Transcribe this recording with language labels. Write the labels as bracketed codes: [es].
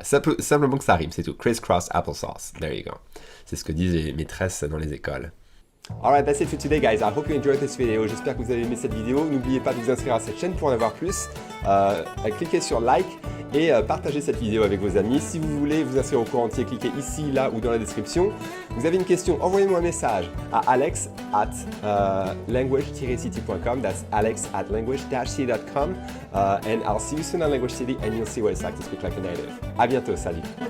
[fr] Simplement que ça rime, c'est tout. Criss-cross applesauce. [en] There you go. [fr] C'est ce que disent les maîtresses dans les écoles. [en] Alright, that's it for today guys. I hope you enjoyed this video. [fr] J'espère que vous avez aimé cette vidéo. N'oubliez pas de vous inscrire à cette chaîne pour en avoir plus. Cliquez sur like et partagez cette vidéo avec vos amis. Si vous voulez vous inscrire au cours entier, cliquez ici, là ou dans la description. Vous avez une question, envoyez-moi un message à alex@language-city.com. [en] That's alex@language-city.com. And I'll see you soon on Language City and you'll see what it's like to speak like a native. [fr] À bientôt, salut.